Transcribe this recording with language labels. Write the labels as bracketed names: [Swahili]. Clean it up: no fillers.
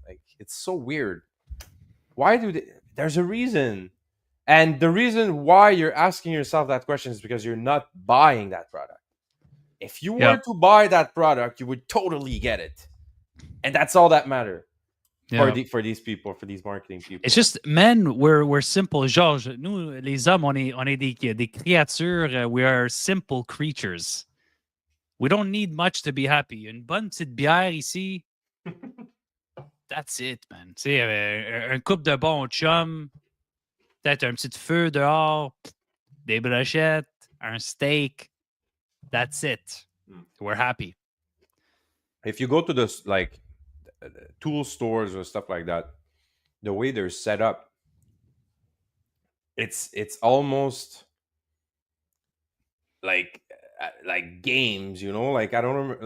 [English] Like, it's so weird. Why do they? There's a reason, and the reason why you're asking yourself that question is because you're not buying that product. If you were to buy that product, you would totally get it, and that's all that matters for these people, for these marketing people. It's just men. We're simple, Georges. [French] Nous, les hommes, on est des créatures. [English] We are simple creatures. We don't need much to be happy. [French] Une bonne petite bière ici. [English] That's it, man. [French] Tu sais, un couple de bons chums, peut-être un petit feu dehors, des brochettes, un steak. [English] That's it. We're happy. If you go to the like tool stores or stuff like that, the way they're set up, it's almost like games, you know. Like, I don't remember.